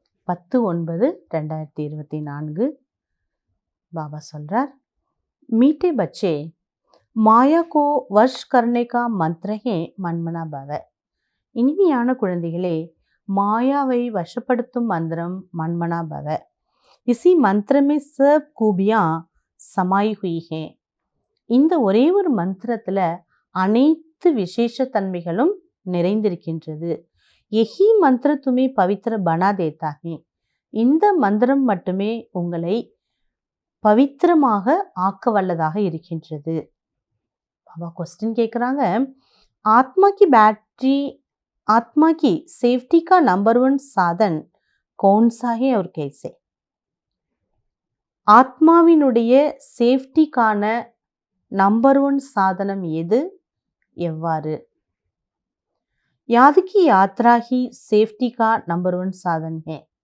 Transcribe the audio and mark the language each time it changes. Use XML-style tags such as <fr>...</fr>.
<hi>10/9/2024 बाबा</hi> <ta>சொல்றார்,</ta> <hi>मीठे बच्चे माया को वश करने का मंत्र है मनमना भव.</hi> <ta>இனிமையான குழந்தைகளே, மாயாவை வசப்படுத்தும் மந்திரம் மன்மனா பவ.</ta> <hi>इसी मंत्र में सब खूबियां समाई हुई हैं.</hi> <ta>இந்த ஒரே ஒரு மந்திரத்துல அனைத்து விசேஷ தன்மைகளும் நிறைந்திருக்கின்றது.</ta> <hi>यही मंत्र तुम्हें पवित्र बना देता है.</hi> <ta>இந்த மந்திரம் மட்டுமே உங்களை பவித்திரமாக ஆக்க வல்லதாக இருக்கின்றது.</ta> <hi>பாபா क्वेश्चन</hi> <ta>கேட்குறாங்க,</ta> <hi>आत्मा की बैटरी, आत्मा की सेफ्टी का नंबर 1 साधन कौन सा है और कैसे?</hi> <ta>ஆத்மாவினுடைய சேஃப்டிக்கான நம்பர் 1 சாதனம் எது, எவ்வாறு?</ta> <hi>याद की यात्रा ही सेफ्टी का नंबर 1 साधन है.</hi>